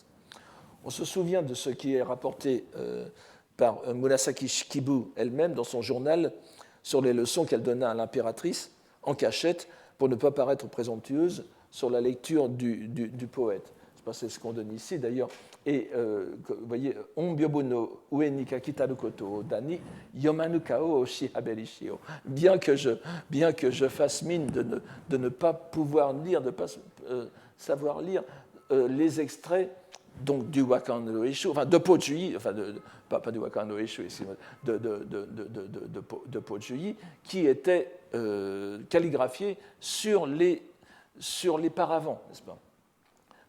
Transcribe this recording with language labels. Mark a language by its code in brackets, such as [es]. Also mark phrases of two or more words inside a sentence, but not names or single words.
[fr] On se souvient de ce qui est rapporté par Murasaki Shikibu elle-même dans son journal sur les leçons qu'elle donna à l'impératrice en cachette pour ne pas paraître présomptueuse sur la lecture du poète. C'est ce qu'on donne ici d'ailleurs. Et vous voyez, [ja] 御屏風の上に書きたることだに読まぬ顔をし侍りしを. [fr] Bien que je fasse mine de ne pas pouvoir lire, de ne pas savoir lire les extraits donc du Wakan no Eishu, enfin de Po Juyi, enfin pas du Wakan no Eishu ici, de Po Juyi, qui étaient calligraphiés sur les paravents, n'est-ce pas?